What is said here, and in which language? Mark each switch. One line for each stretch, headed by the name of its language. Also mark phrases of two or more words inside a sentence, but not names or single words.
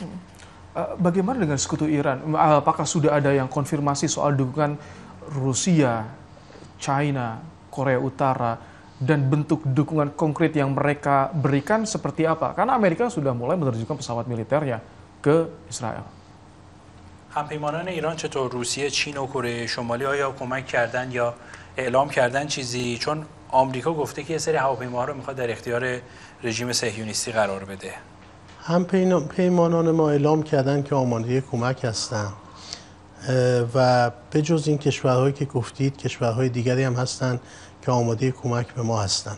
Indonesian: Bagaimana dengan sekutu Iran? Apakah sudah ada yang konfirmasi soal dukungan Rusia, China, Korea Utara, dan bentuk dukungan konkret yang mereka berikan seperti apa? Karena Amerika sudah mulai menerjunkan pesawat militernya ke Israel.
Persian: همپیمانان ایران چطور روسیه، چین و کره شمالی آیا کمک کردن یا اعلام کردن چیزی؟ چون آمریکا گفته که یه سری هواپیماها رو میخواد در اختیار رژیم صهیونیستی قرار بده. همپیمانان ما اعلام کردن که آماده کمک هستند و به جز این کشورهایی که گفتید کشورهای دیگری هم هستند که آماده کمک به ما هستند.